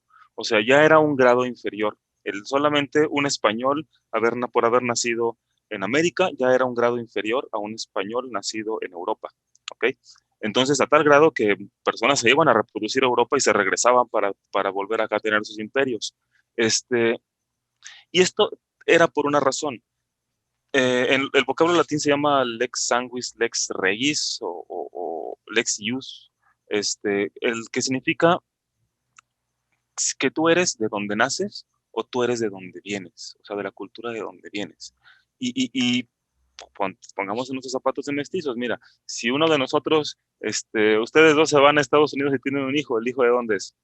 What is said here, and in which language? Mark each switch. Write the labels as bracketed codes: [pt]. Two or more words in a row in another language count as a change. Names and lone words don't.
[es] O sea, ya era un grado inferior. Solamente un español por haber nacido en América ya era un grado inferior a un español nacido en Europa, ¿ok? Entonces, a tal grado que personas se iban a reproducir a Europa y se regresaban para volver acá a tener sus imperios. Este, y esto era por una razón. El vocablo latín se llama [la] lex sanguis, lex regis [es] o [la] lex ius, [es] el que significa que tú eres de donde naces o tú eres de donde vienes, o sea, de la cultura de donde vienes. Y pongamos en nuestros zapatos de mestizos, mira, si uno de nosotros, ustedes dos se van a Estados Unidos y tienen un hijo, ¿el hijo de dónde es?